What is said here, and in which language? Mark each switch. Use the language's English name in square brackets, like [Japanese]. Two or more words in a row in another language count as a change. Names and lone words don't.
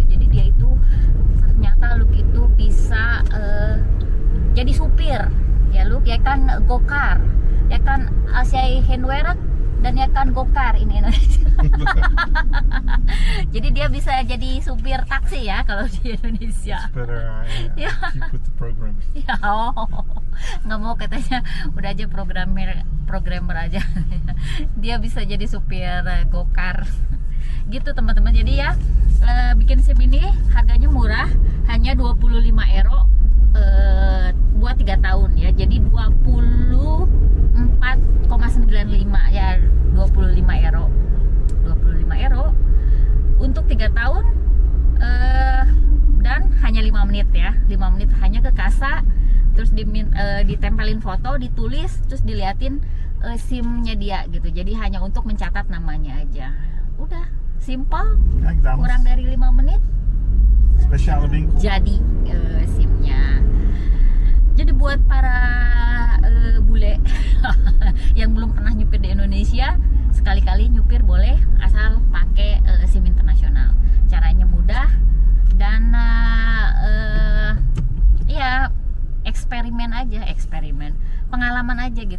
[Indonesian] Jadi dia itu ternyata Luke itu bisa jadi supir ya Luke, ya kan gokar, ya kan Asyai Henwerk, dan ya kan gokar ini Indonesia. Jadi dia bisa jadi supir taksi ya kalau di Indonesia. [English] Better Yeah. keep with the program. [Indonesian] Ya, nggak mau katanya, udah aja programmer aja. Dia bisa jadi supir gokar. Gitu teman-teman. Jadi ya bikin SIM ini harganya murah, hanya 25 euro buat 3 tahun ya. Jadi 24,95 ya, 25 euro. 25 euro untuk 3 tahun dan hanya 5 menit ya. 5 menit hanya ke kasa, terus ditempelin foto, ditulis, terus diliatin SIM-nya dia gitu. Jadi hanya untuk mencatat namanya aja. Udah, simple. [Dutch] Kijk dames, [Indonesian] Kurang dari 5 menit [Dutch] speciale winkel. [Indonesian] jadi SIM-nya. Jadi buat para bule yang belum pernah nyupir di Indonesia, sekali-kali nyupir boleh asal pakai SIM internasional. Caranya mudah dan ya eksperimen pengalaman aja gitu.